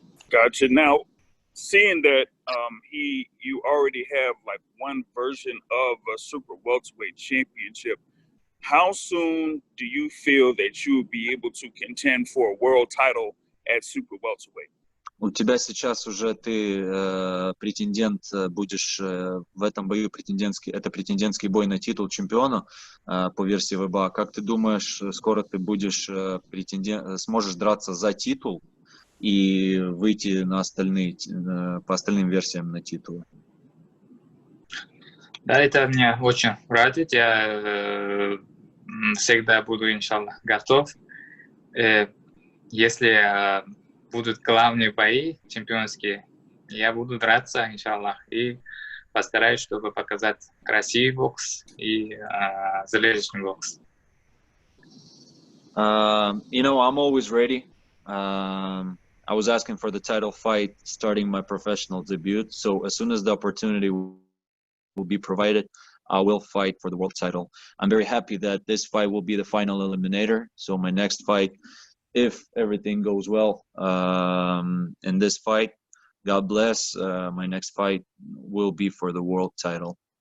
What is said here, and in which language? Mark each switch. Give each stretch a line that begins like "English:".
English: Gotcha. Now, seeing that you already have like one version of a super welterweight championship, how soon do you feel that you will be able to contend for a world title at super welterweight?
Russian: У тебя сейчас уже ты претендент, будешь в этом бою это претендентский бой на титул чемпиона по версии ВБА. Как ты думаешь, скоро ты будешь сможешь драться за титул и выйти на по остальным версиям на титулы? Да, это меня очень радует. Я всегда буду, иншаллах, готов. Если будут главные бои чемпионские, я буду драться, иншаллах, и постараюсь, чтобы показать красивый бокс и зрелищный бокс.
English: I'm always ready. I was asking for the title fight starting my professional debut, so as soon as the opportunity will be provided, I will fight for the world title. I'm very happy that this fight will be the final eliminator, so my next fight, if everything goes well in this fight, God bless, my next fight will be for the world title.